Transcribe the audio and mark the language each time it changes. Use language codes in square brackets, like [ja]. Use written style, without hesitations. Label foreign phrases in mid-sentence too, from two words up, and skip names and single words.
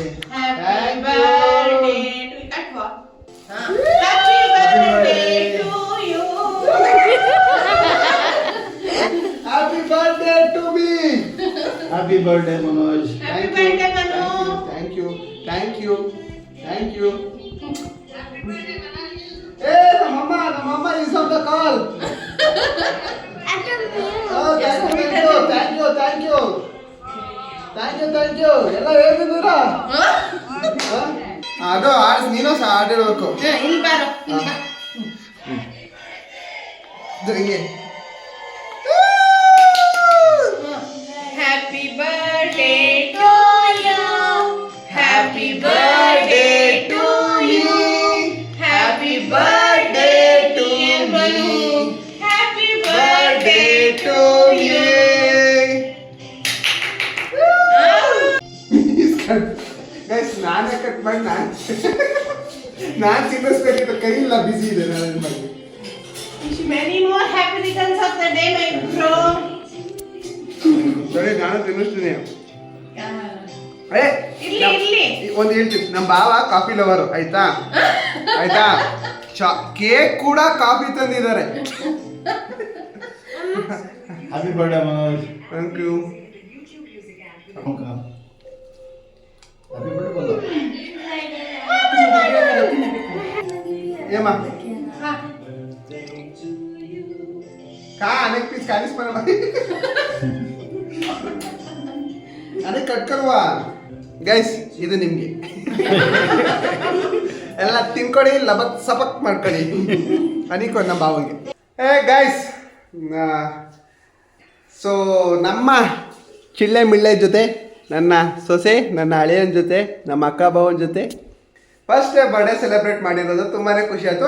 [en] Happy birthday to me. Happy birthday ಮನೋಜ್. Thank you. [kn] ಏ ನಮ್ಮಮ್ಮ [en] is on the call. Thank you. [kn] ಎಲ್ಲ ಹೇಗಿದ್ದೀರಾ? ಅದು ನೀನು ಸಹ ಆಡಿರ್ಬೇಕು. ಹಿಂಗೆ [en] Happy birthday to you, happy birthday to you, happy birthday to Manu, happy birthday to you. [kn] ಗೈಸ್ ನಾನೇ ಕಟ್ ಮಾಡಿ ನಾನು ತಿನ್ನಿಸ್ಬೇಕಿತ್ತು, ಕೈ ಇಲ್ಲ, ಬಿಸಿ ಇದೆ. ನಾನು ಮಾಡಿ [en] Wish you many more happy returns of the day, my bro. [kn] ಸರಿ, ನಾನು ತಿನ್ನಿಸ್ತೀನಿ. ಇಲ್ಲಿ ಒಂದು ಹೇಳ್ತೀನಿ, ನಮ್ಮ ಭಾವ [en] coffee lover, [kn] ಆಯ್ತಾ? ಕೇಕ್ ಕೂಡ ಕಾಫಿ ತಂದಿದ್ದಾರೆ. [en] Happy birthday ಮನೋಜ್. Thank you. Happy birthday ಬಲ್ಲ. [kn] ಏಮ್ಮ [kok] अनेक पीस कालीस पण अनेक कट करूवा [kn] ಗೈಸ್, ಇದು ನಿಮಗೆ ಎಲ್ಲ ತಿನ್ಕೊಡಿ, ಲಬಕ್ ಸಬಕ್ ಮಾಡ್ಕೊಳ್ಳಿ. ಅನಿಕೋ ನಮ್ಮ ಬಾವಂಗೆ. ಗೈಸ್, ಸೊ ನಮ್ಮ ಚಿಳ್ಳೆ ಮಿಳ್ಳೆ ಜೊತೆ, ನನ್ನ ಸೊಸೆ, ನನ್ನ ಹಳೆಯನ ಜೊತೆ, ನಮ್ಮ ಅಕ್ಕ ಭಾವನ ಜೊತೆ [en] first birthday celebrate [kn] ಮಾಡಿರೋದು ತುಂಬಾ ಖುಷಿ ಆಯಿತು.